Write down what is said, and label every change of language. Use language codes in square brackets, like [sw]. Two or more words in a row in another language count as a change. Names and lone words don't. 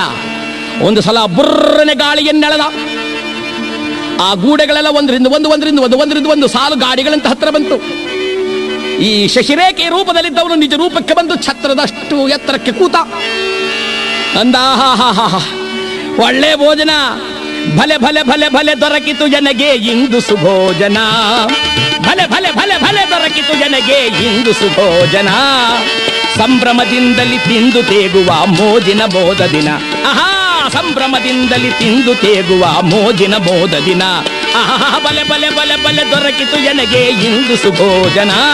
[kn] ಒಂದು ಸಲ ಬುರ್ರನೆ ಗಾಳಿಯನ್ನೆಳೆದ. ಆ ಗೂಡೆಗಳೆಲ್ಲ ಒಂದರಿಂದ ಒಂದು ಸಾಲು ಗಾಡಿಗಳಂತ ಹತ್ರ ಬಂತು. ಈ ಶಶಿರೇಖೆ ರೂಪದಲ್ಲಿದ್ದವನು ನಿಜ ರೂಪಕ್ಕೆ ಬಂದು ಛತ್ರದಷ್ಟು ಎತ್ತರಕ್ಕೆ ಕೂತ. ಅಂದ, ಒಳ್ಳೆ ಭೋಜನ, ಭಲೆ ಭಲೆ ಭಲೆ ಭಲೆ ದೊರಕಿತು ಜನಗೆ ಇಂದು ಸುಭೋಜನ, ಭಲೆ ಭಲೆ ಭಲೆ ಭಲೆ ದೊರಕಿತು ಜನಗೆ ಇಂದು ಸುಭೋಜನ, ಸಂಭ್ರಮದಿಂದಲಿ ತಿಂದು ತೇಗುವ ಮೋಜಿನ ಮೋದ ದಿನ, ಆಹಾ ಸಂಭ್ರಮದಿಂದಲಿ ತಿಂದು ತೇಗುವ ಮೋಜಿನ ಮೋದ ದಿನ, ಆಹಾ ಬಲೆ ಬಲೆ ಬಲೆ ಬಲೆ ದೊರಕಿತು ಜನಗೆ ಇಂದು ಸುಭೋಜನ.